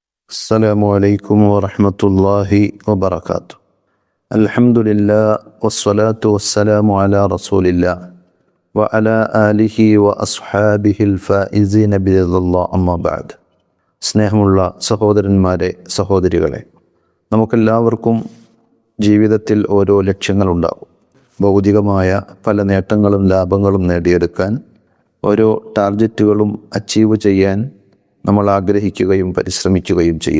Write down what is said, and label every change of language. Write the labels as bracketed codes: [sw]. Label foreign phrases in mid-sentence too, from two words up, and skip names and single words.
[ar] السلام عليكم ورحمة الله وبركاته. الحمد لله والصلاة والسلام على رسول الله وعلى آله وأصحابه الفائزين برضا الله أما بعد. [ml] സ്നേഹമുള്ള സഹോദരന്മാരെ, സഹോദരികളെ, നമുക്കെല്ലാവർക്കും ജീവിതത്തിൽ ഓരോ ലക്ഷ്യങ്ങളുണ്ടാകും. ഭൗതികമായ പല നേട്ടങ്ങളും ലാഭങ്ങളും നേടിയെടുക്കാൻ, ഓരോ ടാർഗറ്റുകളും അച്ചീവ് ചെയ്യാൻ നമ്മൾ ആഗ്രഹിക്കുകയും പരിശ്രമിക്കുകയും ചെയ്യും.